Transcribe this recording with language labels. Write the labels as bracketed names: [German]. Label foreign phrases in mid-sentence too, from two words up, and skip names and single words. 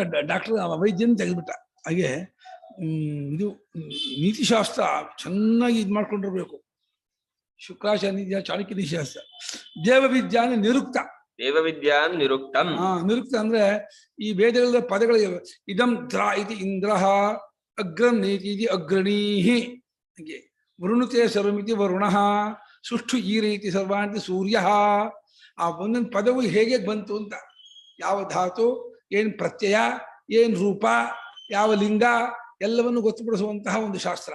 [Kannada] ಡಾಕ್ಟರ್ ವೈದ್ಯನ ತೆಗೆದ್ಬಿಟ್ಟ. ಹಾಗೆ ಇದು ನೀತಿಶಾಸ್ತ್ರ ಚೆನ್ನಾಗಿ ಇದ್ ಮಾಡ್ಕೊಂಡಿರ್ಬೇಕು. ಶುಕ್ರಾಚಾರ್ಯ ನೀತಿ, ಚಾಣಕ್ಯ ನೀತಿಶಾಸ್ತ್ರ. ದೇವವಿದ್ಯಾ ನಿರುಕ್ತ. ದೇವವಿದ್ಯಾ ನಿರುಕ್ತಂ. ನಿರುಕ್ತ ಅಂದ್ರೆ ಈ ವೇದಗಳ ಪದಗಳಿಗೆ [Sanskrit] ಇದಂ ದ್ರ ಇತಿ ಇಂದ್ರ, ಅಗ್ರಂ ನೇತಿ ಇತಿ ಅಗ್ರಣೀಹಿ, [Kannada] ಹಾಗೆ [Sanskrit] ವೃಣುತೆ ಸರ್ವಮಿತಿ ವರುಣ, [Kannada] ಸುಷ್ಠು ಈ ರೀತಿ [Sanskrit] ಸರ್ವಾಂತಿ ಸೂರ್ಯ. [Kannada] ಆ ಒಂದೊಂದು ಪದವು ಹೇಗೆ ಬಂತು ಅಂತ, ಯಾವ ಧಾತು, ಏನ್ ಪ್ರತ್ಯಯ, ಏನ್ ರೂಪ, ಯಾವ ಲಿಂಗ, ಎಲ್ಲವನ್ನು ಗೊತ್ತುಪಡಿಸುವಂತಹ ಒಂದು ಶಾಸ್ತ್ರ.